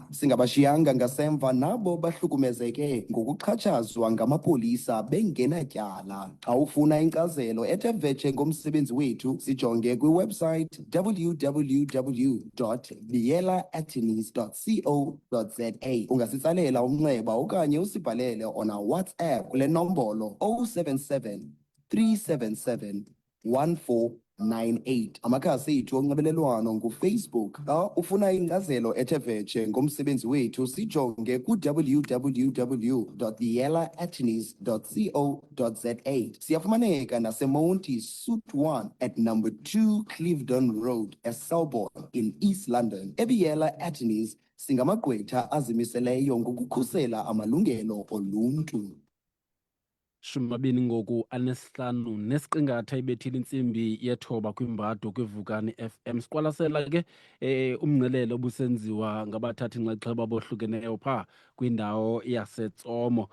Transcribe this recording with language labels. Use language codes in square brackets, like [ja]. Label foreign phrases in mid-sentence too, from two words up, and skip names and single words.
[xh] Singabashiyanga ngasemva nabo bahlukumezeke ngokuxhatshazwa ngamapolisa bengenatyala. Xa ufuna inkcazelo ethe vetshe ngomsebenzi wethu sijonge kwiwebsite www.biyelaattorneys.co.za. Ungasitsalela umnxeba okanye usibhalele [en] on our WhatsApp [xh] kule nombolo 077 377 1498. Amakhasi ethu onxibelelwano nguFacebook. Xa ufuna inkcazelo ethe vetshe ngomsebenzi wethu sijonge ku-www.biyelaattorneys.co.za. Siyafumaneka naseMonti Suite 1 [en] at number 2 Clifton Road, [xh] eSelborne [en] in East London. [xh] eBiyela Attorneys singamagqwetha azimiseleyo ngokukhusela amalungelo oluntu. 25 nesiqingatha ibethile intsimbi yethoba kwimbado kwivukani FM. Siqwalasela ke umngcelele obusenziwa ngabathathi inxaxheba abohlukeneyo phaa kwindawo yaseTsomo.